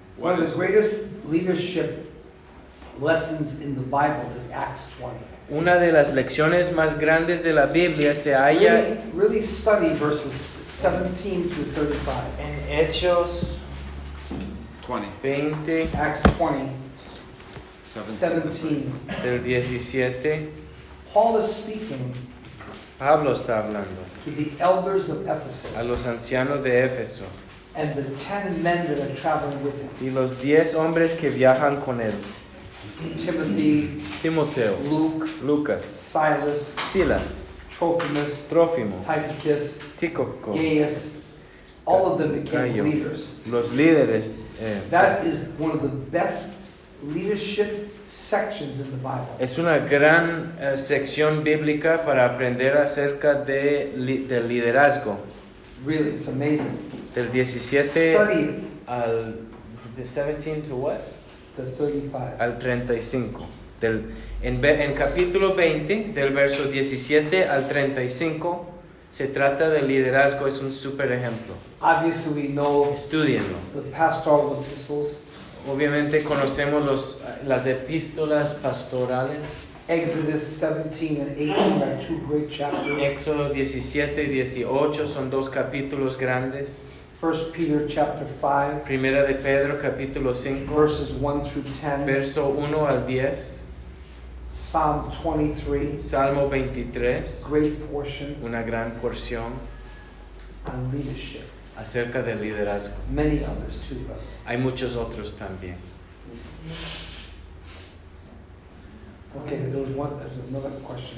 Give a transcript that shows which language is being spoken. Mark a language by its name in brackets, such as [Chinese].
[English] One of the greatest leadership lessons in the Bible is Acts 20. [Spanish] Una de las lecciones más grandes de la Biblia se halla [English] Really study verses 17 through 35. [Spanish] en Hechos 20, [English] Acts 20, 17. [Spanish] del 17. [English] Paul is speaking [Spanish] Pablo está hablando [English] to the elders of [Spanish] a [English] Ephesus [Spanish] los ancianos de Éfeso [English] and the 10 men that are traveling with him. [Spanish] y los 10 hombres que viajan con él. [English] Timothy, [Spanish] Timoteo, [English] Luke, [Spanish] Lucas, [English] Silas, [Spanish] Silas, [English] Trophimus, [Spanish] Trófimo, [English] Tychicus, [Spanish] Tíquico, [English] Gaius, all of them became [Spanish] Gayo, [English] leaders. [Spanish] los líderes. [English] That is one of the best leadership sections in the Bible. [Spanish] Es una gran sección bíblica para aprender acerca del liderazgo. [English] Really, it's amazing. [Spanish] Del 17 [English] Study it. [Spanish] al 17 [English] to what? To 35. [Spanish] Al 35. En capítulo 20, del verso 17 al 35, se trata del liderazgo, es un super ejemplo. [English] Obviously, we know [Spanish] Estudienlo. [English] the pastoral epistles. [Spanish] Obviamente conocemos las epístolas pastorales. [English] Exodus 17 and 18 are two great chapters. [Spanish] Éxodo 17 y 18 son dos capítulos grandes. [English] 1 Peter chapter 5, [Spanish] Primera de Pedro capítulo 5, [English] verses 1 through 10. [Spanish] verso 1 al 10. [English] Psalm 23, [Spanish] Salmo 23, [English] great portion [Spanish] una gran porción [English] on leadership. [Spanish] acerca del liderazgo. [English] Many others too, but [Spanish] Hay muchos otros también. [English] okay, there's another question.